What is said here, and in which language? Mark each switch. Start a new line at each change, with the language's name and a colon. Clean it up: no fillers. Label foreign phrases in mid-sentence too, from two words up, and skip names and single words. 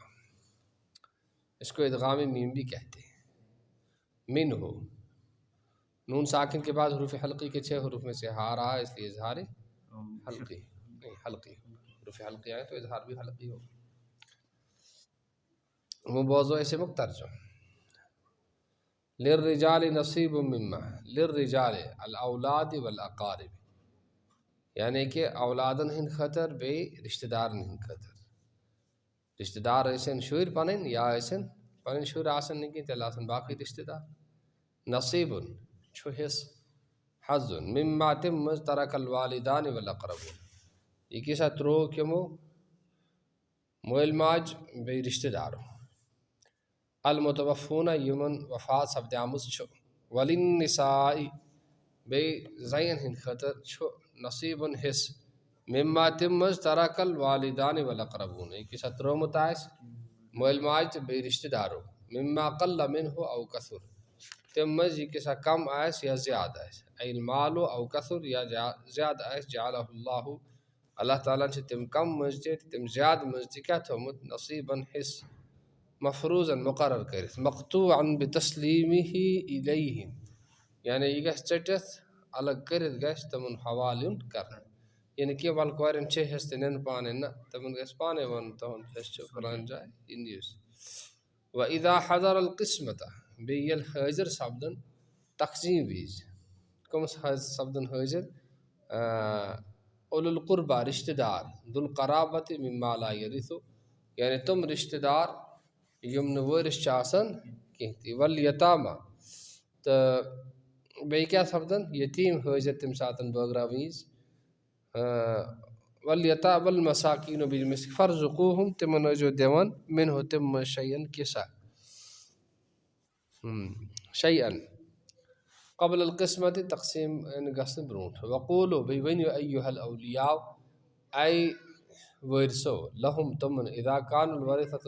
Urdu: اس کو ادغام میم بھی کہتے ہیں. من ہو نون ساکن کے بعد حروف حلقی کے 6 حروف میں سے ہا رہا ہے اس لیے اظہار حلقی حروف حلقی آئے تو اظہار بھی حلقی ہوگا.
Kashmiri: مبوضع سے مترجم
Arabic: للرجال نصیب مما للرجال الاولاد والاقارب
Kashmiri: یعنی کہ اولادن ہند خطر بے رشتہ دارن ہند خطر. رشتہ دار ٲسِن شُرۍ پنٕنۍ یا ٲسِن پنٕنۍ شُرۍ آسن نہٕ کینٛہہ تیٚلہِ آسن باقٕے رشتہ دار. نصیٖبُن چھُ حصہٕ حظُن مما تمہِ منٛز
Arabic: ترک الوالدان والاقربون
Kashmiri: یہ کیٛاہ ترٛوو کِمو مٲلۍ ماجہِ بیٚیہِ رشتہ دارو. المتوفون یمن وفات سپدیمٕژ چھُ. وللنساء بیٚیہِ زنٮ۪ن ہٕنٛدِ خٲطرٕ چھُ نصیٖبُن حصہٕ مما تمہِ منٛز
Arabic: ترک الوالدان والاقربون
Kashmiri: یہ کیٛاہ ترٛوومُت آسہِ مٲلۍ ماجہِ تہٕ بیٚیہِ رشتہ دارو.
Arabic: مما قل منه او کثر
Kashmiri: تمہِ منٛز یہِ کیٛاہ کم آسہِ یا زیادٕ آسہِ.
Arabic: اے المال او کثر
Kashmiri: یا زیادٕ آسہِ
Arabic: جعلہ اللہ
Kashmiri: اللہ تعالیٰ چھِ تِم کم منٛز تہِ تہٕ تِم زیادٕ منٛز تہِ کیٛاہ تھوٚومُت نصیٖبن حصہٕ مفروضن مقرر کٔرِتھ.
Arabic: مقطوعن بتسلیٖمہِ الیہم
Kashmiri: یعنی یہِ گژھِ ژٔٹِتھ الگ کٔرِتھ گژھِ تِمن حوالہٕ یُن کرنہٕ. یہِ نہٕ کینٛہہ وَلہٕ کورٮ۪ن چھِ حصہٕ تہٕ نِنہٕ پانے نہ تِمن گژھِ پانے وَنُن تُہُنٛد حصہٕ چھُ فلٲنۍ جایہِ یہِ نِیِو.
Arabic: وَإِذا حضر القسمة
Kashmiri: بیٚیہِ ییٚلہِ حٲضِر سپدن تقسیم وز کم سپدن حاضر
Arabic: اولو القربہ
Kashmiri: رشتہ دار
Arabic: ذو القرابت مما لا یرث
Kashmiri: یعنی تم رشتہ دار یم نہ وٲرث چھِ آسان کینٛہہ تہِ والیتامہ تہٕ بیٚیہِ کیٛاہ سپدن یتیٖم حٲضر تمہِ ساتہٕ بٲگراونہٕ وِزِ والمساکیٖن بالمثل فرزقوہم تمن ٲسۍزیو دِوان منہُ تمہِ منٛز شیئن کِسا شیئن
Arabic: قبل القسمت
Kashmiri: تقسیٖم گژھنہٕ برونٛٹھ وقوٗلو بیٚیہِ ؤنِو
Arabic: ایُّہا الاولیاء
Kashmiri: اے وٲرثو لہم تمن
Arabic: اذا کان الورثۃ